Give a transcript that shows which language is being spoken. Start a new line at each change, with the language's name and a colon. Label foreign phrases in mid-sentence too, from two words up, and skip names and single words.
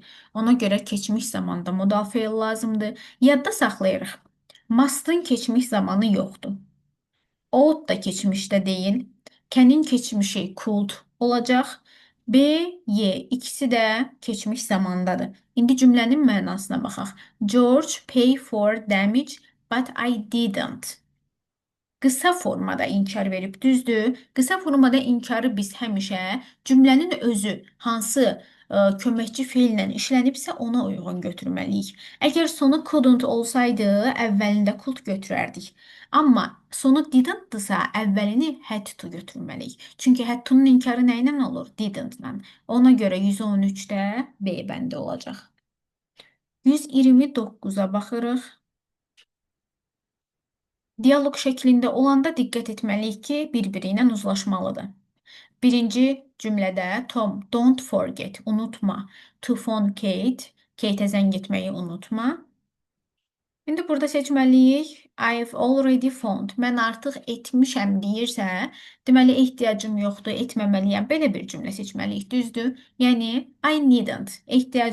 Azerbaijani: Ona görə keçmiş zamanda modal feil lazımdır. Yadda saxlayırıq. Must'ın keçmiş zamanı yoxdur. Ought da keçmişdə deyil. Can'in keçmişi could olacaq. B, Y ikisi də keçmiş zamandadır. İndi cümlənin mənasına baxaq.
English: George pay for damage, but I didn't.
Azerbaijani: Qısa formada inkar verib, düzdür? Qısa formada inkarı biz həmişə cümlənin özü hansı köməkçi feillə işlənibsə ona uyğun götürməliyik. Əgər sonu couldn't olsaydı, əvvəlində could götürərdik. Amma sonu didn't-dırsa, əvvəlini
English: had to
Azerbaijani: götürməliyik. Çünki
English: had to-
Azerbaijani: nun inkarı nə ilə olur? Didn't-la. Ona görə 113-də B bəndi olacaq. 129-a baxırıq. Dialoq şəklində olanda diqqət etməliyik ki, bir-biri ilə uzlaşmalıdır. Birinci cümlədə Tom,
English: don't forget, unutma. To phone Kate,
Azerbaijani: Kate-ə zəng etməyi unutma. İndi burada seçməliyik.
English: I've already phoned.
Azerbaijani: Mən artıq etmişəm deyirsə, deməli ehtiyacım yoxdur, etməməliyəm. Belə bir cümlə seçməliyik, düzdür? Yəni
English: I needn't.
Azerbaijani: Ehtiyacım